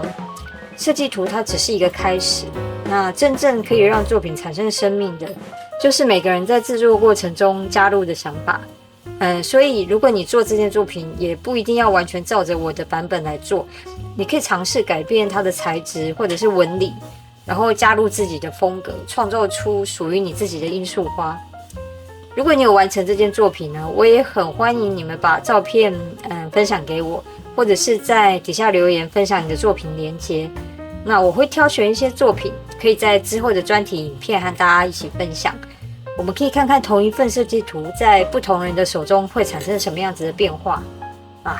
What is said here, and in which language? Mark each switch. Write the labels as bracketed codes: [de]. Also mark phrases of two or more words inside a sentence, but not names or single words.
[zh] 設計圖它只是一個開始，那真正可以讓作品產生生命的，就是每個人在製作過程中加入的想法。所以如果你做這件作品，也不一定要完全照着我的版本來做，你可以嘗試改變它的材質或者是紋理，然後加入自己的風格，創造出屬於你自己的罌粟花。如果你有完成這件作品呢，我也很歡迎你們把照片分享給我，或者是在底下留言分享你的作品連結。那我會挑選一些作品，可以在之後的專題影片和大家一起分享。我們可以看看同一份設計圖在不同人的手中會產生什麼樣子的變化啊！